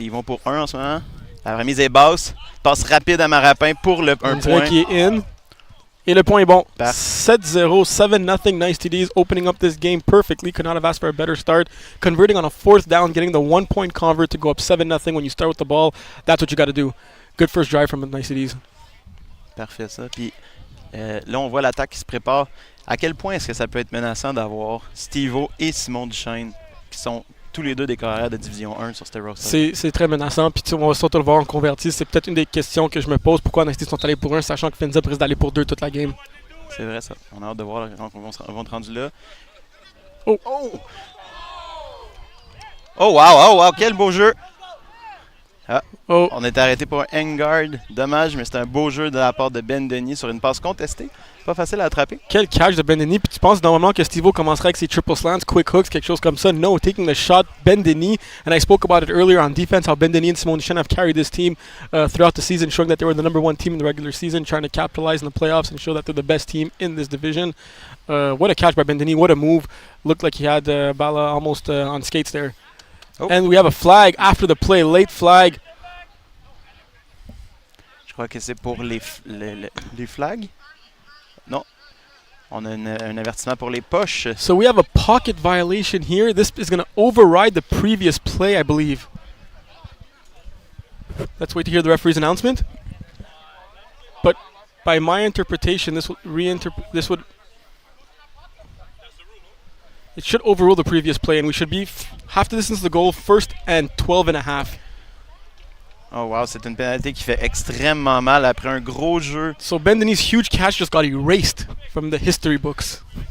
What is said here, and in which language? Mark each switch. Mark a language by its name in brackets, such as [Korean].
[French] Ils vont pour 1 en ce moment. La remise est basse. Passe rapide à Marapin pour un point. Qui est in. Et le point est bon. Parfait. 7-0, 7-0. [English] Nice TDs opening up this game perfectly. Could not have asked for a better start. Converting on a 4th down, getting the 1-point convert to go up 7-0 when you start with the ball. That's what you got to do. Good first drive from the Nice TDs. [French] Parfait ça. Puis là, on voit l'attaque qui se prépare. À quel point est-ce que ça peut être menaçant d'avoir Steve-O et Simon Duchesne qui sont tous les deux des carrières de Division 1 sur ce roster? C'est très menaçant. Puis on va surtout le voir en converti. C'est peut-être une des questions que je me pose. Pourquoi Nice sont allés pour 1, sachant que Finza risque d'aller pour 2 toute la game? C'est vrai ça. On a hâte de voir quand on va être rendu là. Oh wow, quel beau jeu! Oh. On est arrêté pour un hang guard. Dommage, mais c'est un beau jeu de la part de Ben Denis sur une passe contestée. Pas facile à attraper. Quel catch de Ben Denis. Puis tu penses normalement que Steve-O commencerait avec ses triple slants, quick hooks, quelque chose comme ça. [English] No, taking the shot, Ben Denis. And I spoke about it earlier on defense, how Ben Denis and Simon Duchesne have carried this team throughout the season, showing that they were the number 1 team in the regular season, trying to capitalize in the playoffs and show that they're the best team in this division. What a catch by Ben Denis. What a move. Looked like he had Bala almost on skates there. Oh. And we have a flag after the play, late flag. [French] Je crois que c'est pour les flags. Non. On a un avertissement pour les poches. [English] So we have a pocket violation here. This is going to override the previous play, I believe. Let's wait to hear the referee's announcement. But by my interpretation, this would it should overrule the previous play, and we should be half the distance to the goal, first and 12 and a half. [French] Oh wow, c'est une pénalité qui fait extrêmement mal après un gros jeu. [English] So Ben Denis' huge catch just got erased from the history books.